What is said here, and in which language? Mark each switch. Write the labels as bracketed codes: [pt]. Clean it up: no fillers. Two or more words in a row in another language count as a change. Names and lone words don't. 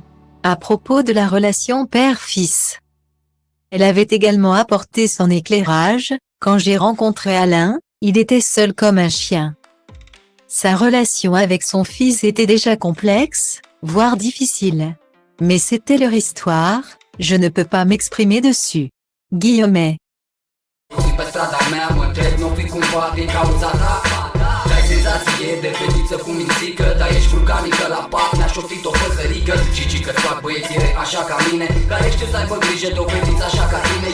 [fr] À propos de la relation père-fils. Elle avait également apporté son éclairage. Quand j'ai rencontré Alain, il était seul comme un chien. Sa relation avec son fils était déjà complexe, voire difficile. Mais c'était leur histoire, je ne peux pas m'exprimer dessus. Guillaumet. [ro] Senzație de fetiță cu mințică, dar ești vulcanică la pat. Mi-a șoptit o păsărică, Cici că-ți fac băieții așa ca mine, care știu să aibă grijă de o fetiță așa ca tine.